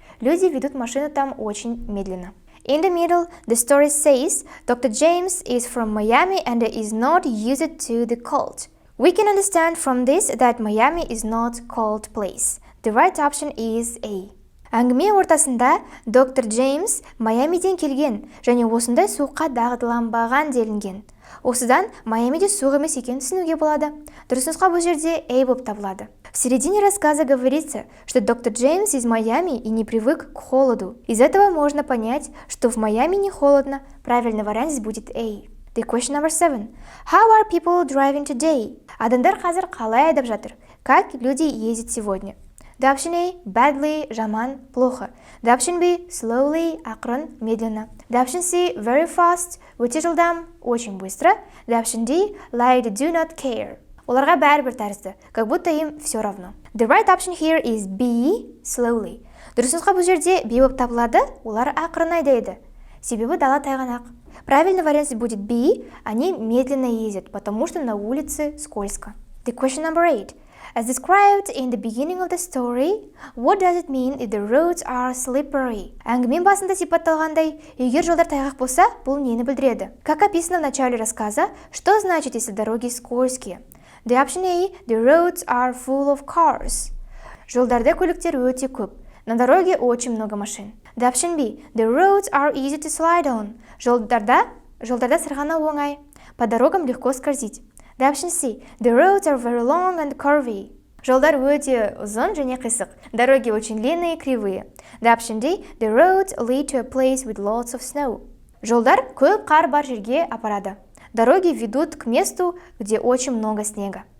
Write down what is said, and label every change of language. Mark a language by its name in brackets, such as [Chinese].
[Russian] Люди ведут машину там очень медленно. [English] In the middle, the story says Dr. James is from Miami and is not used to the cold. We can understand from this that Miami is not cold place. The right option is A. [Kazakh] Әңгіме ортасында доктор Джеймс Майамиден келген және осындай суыққа дағдыланбаған делінген. Осыдан Майамиде суық емес екенін түсінуге болады. Дұрыс нұсқа бұл жерде A болып табылады. [Russian] В середине рассказа говорится, что доктор Джеймс из Майами и не привык к холоду. Из этого можно понять, что в Майами не холодно. Правильный вариант здесь будет A. [English] The question number 7. How are people driving today? [Kazakh] Адамдар қазір қалай айдап жатыр? [Russian] Как люди ездят сегодня? [English] The option A. Badly, [Kazakh] жаман, [Russian] плохо. [English] The option B. Slowly, [Kazakh] ақырын, [Russian] медленно. [English] The option C. Very fast, [Kazakh] өте жылдам, [Russian] очень быстро. [English] The option D. Like they do not care. [Kazakh] Оларға бәрібір тәрізді, [Russian] как будто им все равно. [English] The right option here is B. Slowly. [Kazakh] Дұрыс нұсқа бұл жерде B болып табылады, олар ақырын айдайды. Себебі дала тайғанақ. [Russian] Правильный вариант будет B. Они медленно ездят, потому что на улице скользко. [English] The question number 8. As described in the beginning of the story, what does it mean if the roads are slippery? [Kazakh] Әңгіме басында сипатталғандай, егер жолдар тайғақ болса, бұл нені білдіреді? [Russian] Как описано в начале рассказа, что значит, если дороги скользкие? [English] The option A. The roads are full of cars. [Kazakh] Жолдарда көліктер өте көп. [Russian] На дороге очень много машин. [English] The option B. The roads are easy to slide on. [Kazakh] Жолдарда сырғанау оңай. [Russian] По дорогам легко скользить. [English] The option C. The roads are very long and curvy. [Kazakh] Жолдар өте ұзын және қисық. [Russian] Дороги очень длинные и кривые. [English] The option D. The roads lead to a place with lots of snow. [Kazakh] Жолдар көп қар бар жерге апарады. [Russian] Дороги ведут к месту, где очень много снега.